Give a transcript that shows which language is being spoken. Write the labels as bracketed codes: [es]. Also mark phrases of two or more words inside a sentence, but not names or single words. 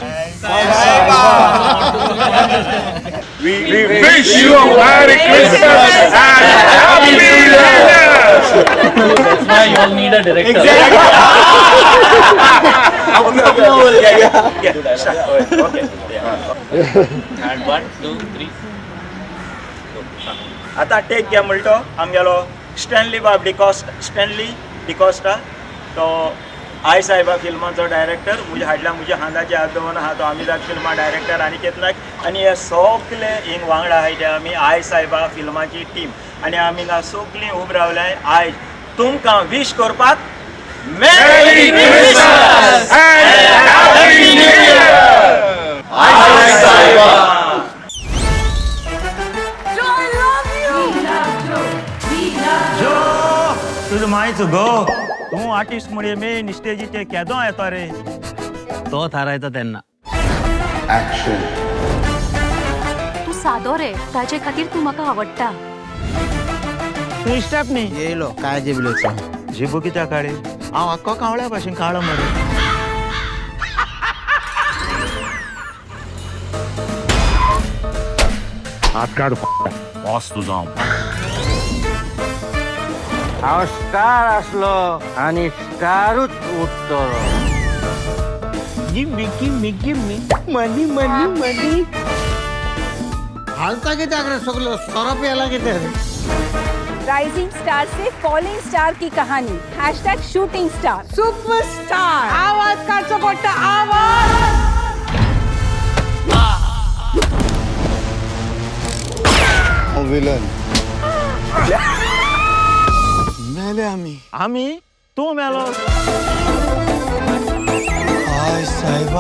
[en] We wish you a Merry Christmas and Happy New Year. That's why you all need a director. Okay. And 1, 2, 3. [kok] आता टेक घ्या म्हणतो आमगेलो स्टॅनली डिकॉस्टा तो आय साहेबा फिल्माचो डायरेक्टर मुझे हाडला मुझे हांगाचे हात दवरून आहा तो आमी जात फिल्मा डायरेक्टर आनी केतनाक आनी हे सगळे हिंग वांगडा आहाय ते आमी आय साहेबा फिल्माची टीम आनी आमी हांगा सगळीं उब रावल्याय आयज तुमकां विश करपाक [en] Merry Christmas And Happy New Year. [kok] आय साहेबा तुझं माहिती गो तू आर्टिस्ट मुळे मेन स्टेजीचे केदो येतो रे तो थारायचा त्यांना. [en] Action. [kok] तू सादो रे ताजे खातीर तू म्हाका आवडटा. तू स्टेप न्ही येयलो काय जेबलोचो झिबू कित्या काळे हांव आख्खो कावळ्या भाशेन काळो मरे हात काढ बॉस तुझा हांव स्टार आसलो आनी स्टारूच उरतलो. [en] Gimme gimme gimme money money money [kok] हालता कित्याक रे सगलो सोरो प्याला कित्याक रे. [en] Rising star se falling star [hi] की कहानी # [en] shooting star superstar [kok] आवाज काढचो पडटा आवाज विलन मेले आमी. आम्ही तू मेलो आय साहेबा